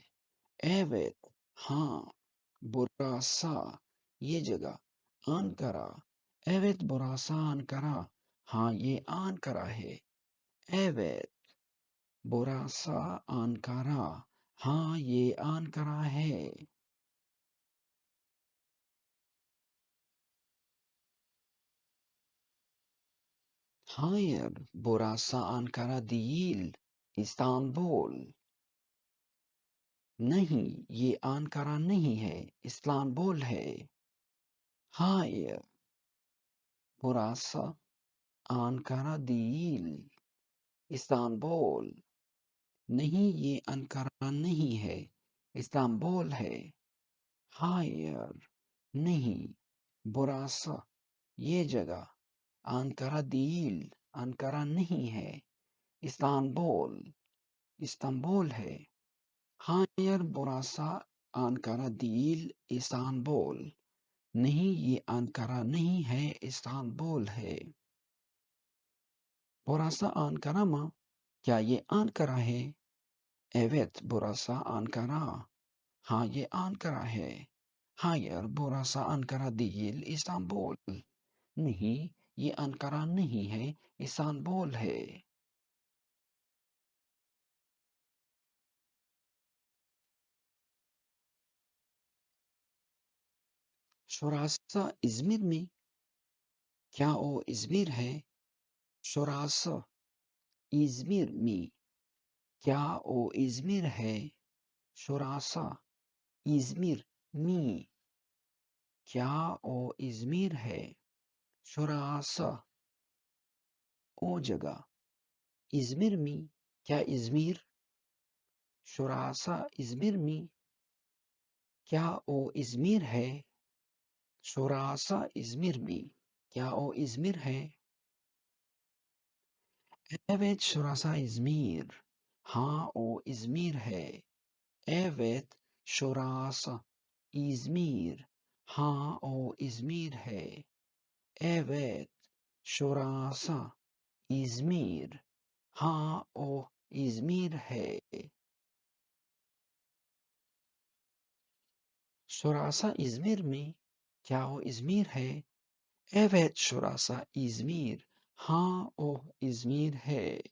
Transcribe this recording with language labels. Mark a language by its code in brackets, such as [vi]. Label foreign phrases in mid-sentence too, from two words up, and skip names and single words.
[ur] ایویت ہاں، براسا یہ جگہ، انکرا. [tr] Evet burası Ankara [ur] ہاں یہ انکرا ہے. [tr] Evet burası Ankara [ur] ہاں یہ انکرا ہے. [tr] Hayır, burası Ankara değil, İstanbul. [ur] نہیں یہ آنکارا نہیں ہے، استانبول ہے. [tr] Hayır, burası Ankara değil, İstanbul. [ur] نہیں یہ انکارا نہیں ہے، استانبول ہے. Hayır, نہیں. Burası یہ جگہ [tr] Ankara değil, [ur] Ankara نہیں ہے. استانبول استنبول ہے. [tr] Hayır, burası Ankara değil, İstanbul. [ur] نہیں یہ انکارا نہیں ہے، استانبول ہے. [tr] Burası Ankara mı? [ur] کیا یہ آنکرا ہے؟ [tr] Evet, burası Ankara. [ur] ہاں یہ آنکرا ہے. [tr] Hayır, burası Ankara değil, İstanbul. [ur] نہیں یہ انکارا نہیں ہے، استانبول ہے. [tr] Şurası İzmir mi؟ [ur] کیا وہ ازمیر ہے؟ [tr] Şurası İzmir mi [ur] کیا وہ ازمیر ہے؟ [tr] Şurası İzmir mi [ur] کیا وہ ازمیر ہے؟ شوراسا او جگہ [tr] İzmir mi [ur] کیا ازمیر؟ [tr] Şurası İzmir mi [ur] کیا وہ ازمیر ہے؟ [tr] Şurası İzmir mi [ur] کیا وہ ازمیر ہے؟ [tr] Evet şurası İzmir. [ur] ہاں وہ ازمیر ہے. [tr] Evet şurası İzmir. [ur] ہاں وہ ازمیر ہے. [tr] Evet şurası İzmir. [ur] ہاں وہ ازمیر ہے. [tr] Şurası İzmir mi [ur] کیا وہ ازمیر ہے؟ [tr] Evet şurası İzmir. [ur] ہاں وہ ازمیر ہے.